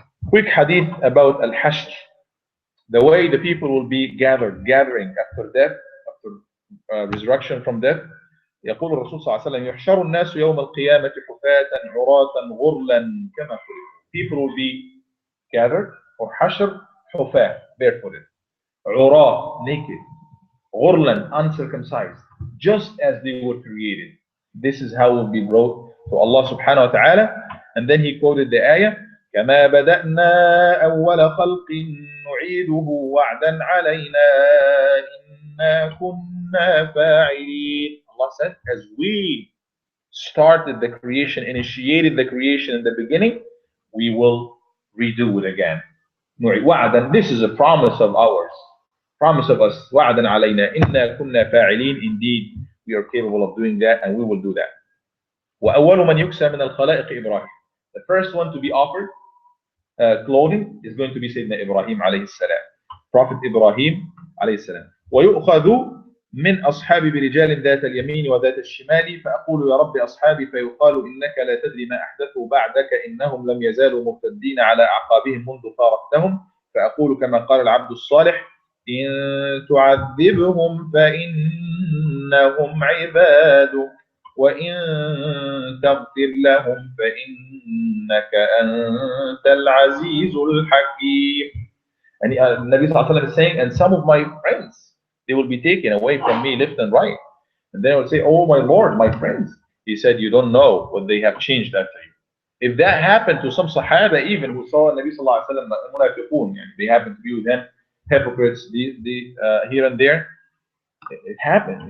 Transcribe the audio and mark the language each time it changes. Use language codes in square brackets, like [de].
[en] Quick hadith about al-hashr, the way the people will be gathering after death, after resurrection from death. [ar] يقول الرسول صلى الله عليه وسلم يحشر الناس يوم القيامة حفاة عراة غرلا كما خلقوا. [en] People will be gathered, or hashr, حفاة, barefooted, عراة, naked, غرلا, uncircumcised, just as they were created. This is how will be brought to Allah subhanahu wa ta'ala. And then he quoted the ayah, [ar] كما بدأنا أول خلق نعيده وعدا علينا إنا كنا فاعلين. [en] Allah said, as we started the creation, initiated the creation in the beginning, we will redo it again. وعدا, this is a promise of ours, promise of us. [ar] وعدا علينا إنا كنا فاعلين, [en] indeed we are capable of doing that and we will do that. [ar] وأول من يكسى من الخلائق إبراهيم, [en] the first one to be offered clothing is going to be Sayyidina Ibrahim alayhi salam. Prophet Ibrahim [ar] عليه السلام. ويؤخذ من أصحابي برجال ذات اليمين وذات الشمال فأقول يا رب أصحابي فيقال إنك لا تدري ما أحدثوا بعدك إنهم لم يزالوا مرتدين على أعقابهم منذ فارقتهم فأقول كما قال العبد الصالح إن تعذبهم فإنهم عبادك وإن تغفر لهم فإنك أنت العزيز الحكيم. [en] And Nabi Sallallahu Alaihi Wasallam is saying, and some of my friends, they will be taken away from me left and right. And then I will say, oh my Lord, my friends. He said, you don't know what they have changed after you. If that happened to some Sahaba even who saw Nabi Sallallahu Alaihi Wasallam, they happened to be with them, hypocrites here and there, it happened.